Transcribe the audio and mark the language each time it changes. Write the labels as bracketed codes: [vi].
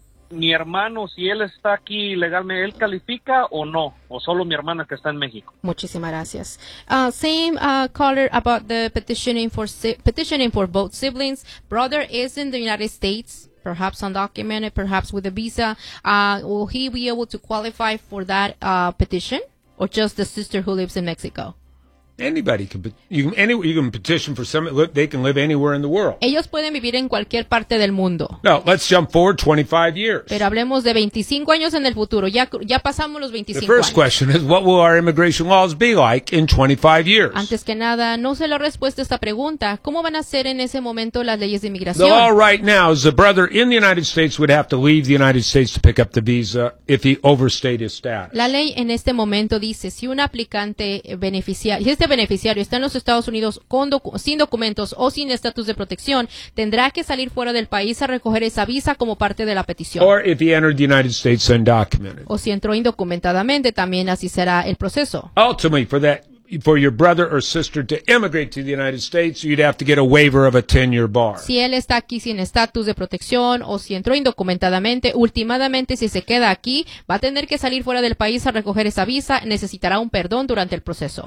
[es] mi hermano, si él está aquí legalmente, ¿él califica o no? ¿O solo mi hermana que está en México? Muchísimas gracias. [en] Same caller about the petitioning for both siblings. Brother is in the United States, perhaps undocumented, perhaps with a visa. Will he be able to qualify for that petition? Or just the sister who lives in Mexico? Anybody can, you can petition for some. They can live anywhere in the world. [es] Ellos pueden vivir en cualquier parte del mundo. [en] No, let's jump forward 25 years. [es] Pero hablemos de 25 años en el futuro. Ya pasamos los 25 años. [en] The first question is, what will our immigration laws be like in 25 years? [es] Antes que nada, no sé la respuesta a esta pregunta. ¿Cómo van a ser en ese momento las leyes de inmigración? [en] The law right now is the brother in the United States would have to leave the United States to pick up the visa if he overstayed his status. [es] La ley en este momento dice, si un aplicante beneficia, beneficiario está en los Estados Unidos con sin documentos o sin estatus de protección, tendrá que salir fuera del país a recoger esa visa como parte de la petición. [en] Or if he entered the United States undocumented. [es] O si entró indocumentadamente, también así será el proceso. [en] Ultimately, for that, for your brother or sister to immigrate to the United States, you'd have to get a waiver of a 10-year bar. [es] Si él está aquí sin estatus de protección o si entró indocumentadamente, últimamente si se queda aquí, va a tener que salir fuera del país a recoger esa visa, necesitará un perdón durante el proceso.